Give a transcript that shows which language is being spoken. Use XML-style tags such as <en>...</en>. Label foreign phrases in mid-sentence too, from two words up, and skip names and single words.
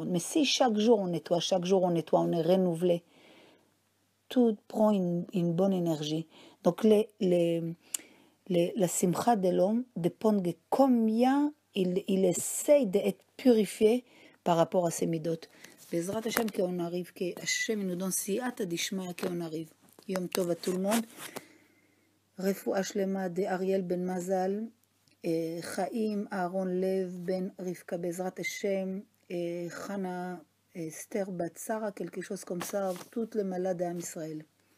<fr>Mais si chaque jour on nettoie, on est renouvelé, tout prend une bonne énergie. Donc la simcha de l'homme dépend de combien il essaye d'être purifié par rapport à ses midotes.</fr> <he>בעזרת השם</he> <fr>qu'on arrive, que Hashem nous donne</fr> <arc>סייעתא דשמיא</arc> <fr>qu'on arrive.</fr> <he>יום טוב</he> <fr>à tout le monde.</fr> <he>רפואה שלמה דאריאל בן מזל, חיים אהרון לב בן רבקה בעזרת השם, חנה אסתר בת שרה,</he> <fr>quelque chose comme ça, toute le malade d'Am Israël.</fr>